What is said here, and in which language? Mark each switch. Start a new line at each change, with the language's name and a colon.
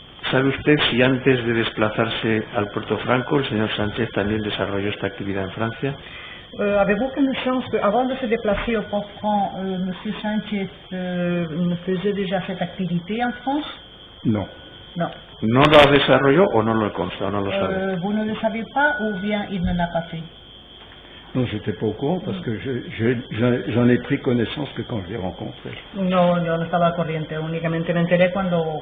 Spanish: ¿Sabe usted si antes de desplazarse al Puerto Franco el señor Sánchez también desarrolló esta actividad en Francia?
French: Avez-vous connaissance qu'avant de se déplacer au Port-Franc, M. Sánchez faisait déjà cette activité en France? Non. Non.
Spanish: ¿No lo desarrolló o no lo consta o no lo sabe?
French: Vous ne le savez pas ou bien il ne l'a pas fait? Non, j'étais pas au courant parce que j'en ai pris connaissance que quand je l'ai rencontré.
Spanish: No, yo no estaba al corriente, únicamente me enteré cuando me